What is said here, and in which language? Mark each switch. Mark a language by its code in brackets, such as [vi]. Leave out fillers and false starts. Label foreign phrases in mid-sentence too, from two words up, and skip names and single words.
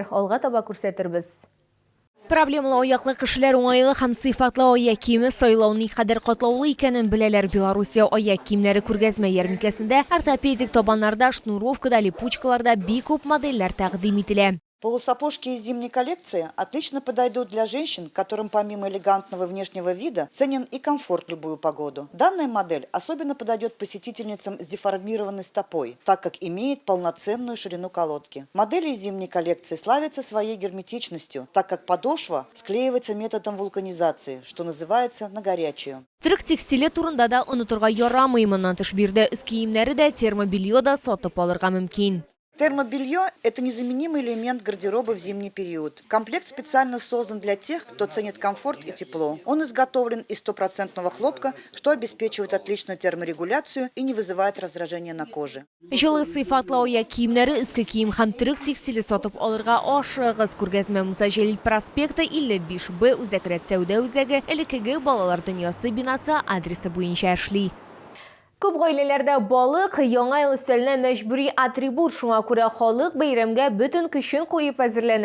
[tt] Алга таба күрсәтербез. Проблемалы аяклы кешеләр уңайлы һәм сыйфатлы аяк киеме сайлау никадәр катлаулы икәнен беләләр. Белоруссия аяк киемнәре күргәзмә ярминкәсендә ортопедик табаннарда, шнуровкада, липучкаларда бик күп модельләр тәкъдим ителә. [ru] Полусапожки из зимней коллекции отлично подойдут для женщин, которым помимо элегантного внешнего вида ценен и комфорт в любую погоду. Данная модель особенно подойдет посетительницам с деформированной стопой, так как имеет полноценную ширину колодки. Модели из зимней коллекции славятся своей герметичностью, так как подошва склеивается методом вулканизации, что называется на горячую. [tt] Төрек текстиле турында да онытырга ярамый, моннан тыш бирдә үз киемнәре дә, термобелье да сатып алырга мөмкин. [ru] Термобелье – это незаменимый элемент гардероба в зимний период. Комплект специально создан для тех, кто ценит комфорт и тепло. Он изготовлен из 100% хлопка, что обеспечивает отличную терморегуляцию и не вызывает раздражения на коже. [tt] Җылы сыйфатлы аяк киемнәре, өске кием һәм төрек текстиле сатып алырга ашыгыз. Күргәзмә Муса Җәлил проспекты 55Б Үзәкрәт сәүдә үзәге, элеккеге балалар дөньясы бинасы адресы буенча эшли. Күп гаиләләрдә балык яңа ел өстәленә мәҗбүри атрибут, шуңа күрә халык бәйрәмгә бөтен көчен куеп әзерләнә.